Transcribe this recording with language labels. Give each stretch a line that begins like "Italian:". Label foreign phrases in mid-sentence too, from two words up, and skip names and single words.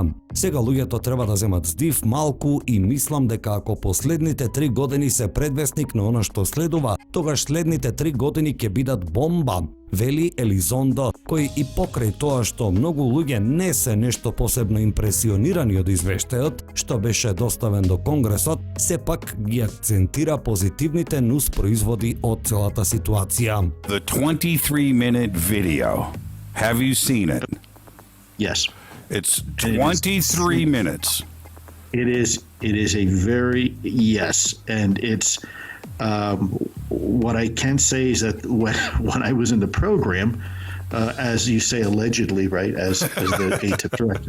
Macedonian: Сега луѓето треба да земат здив малку и мислам дека ако последните 3 години се предвесник на она што следува, тогаш следните 3 години ќе бидат бомба, вели Elizondo, кој и покрај тоа што многу луѓе не се нешто посебно импресионирани од извештајот, што беше доставен до конгресот, сепак ги акцентира позитивните нус производи од целата ситуација.
English: The 23-minute video. Have you seen it? Yes. It's 23 minutes. It is a very, yes, and it's what I can say is that when I was in the program, as you say, allegedly, right, as the AATIP director.